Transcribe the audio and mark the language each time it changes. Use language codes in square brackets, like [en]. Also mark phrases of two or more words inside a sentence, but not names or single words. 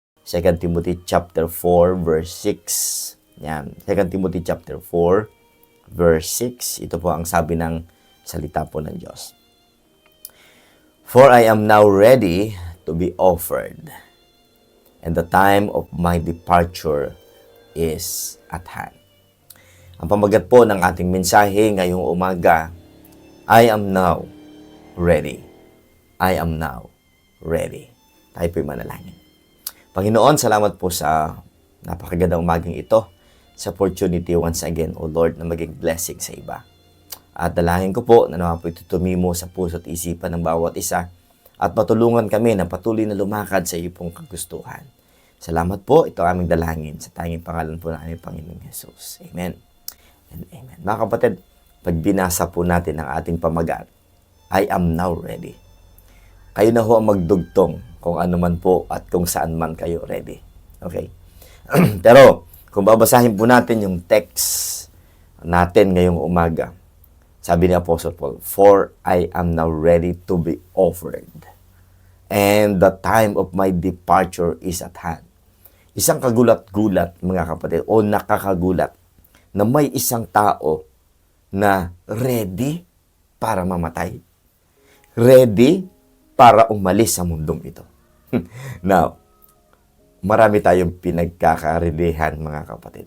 [en] 2 Timothy chapter 4 verse 6. Yan, 2 Timothy chapter 4 verse 6. [tl] Ito po ang sabi ng salita po ng Diyos. [en] For I am now ready to be offered, and the time of my departure is at hand. [tl] Ang pamagat po ng ating mensahe ngayong umaga, [en] I am now ready. I am now ready. [tl] Tayo po'y manalangin. Panginoon, salamat po sa napakagandang umagang ito, sa opportunity [en] once again, O Lord, [tl] na maging blessing sa iba. At dalangin ko po na naman po ito tumimo sa puso at isipan ng bawat isa at matulungan kami na patuloy na lumakad sa iyo pong kagustuhan. Salamat po, ito aming dalangin sa tanging pangalan po ng aming Panginoong Jesus. [en] Amen and amen. [tl] Mga kapatid, pag binasa po natin ang ating pamagat, [en] I am now ready. [tl] Kayo na ho ang magdugtong kung ano man po at kung saan man kayo ready. Okay? Pero, kung babasahin po natin yung text natin ngayong umaga, sabi ni Apostle Paul, [en] for I am now ready to be offered, and the time of my departure is at hand. [tl] Isang kagulat-gulat, mga kapatid, o nakakagulat, na may isang tao na ready para mamatay. Ready para umalis sa mundong ito. Now, marami tayong pinagkakaredyhan, mga kapatid.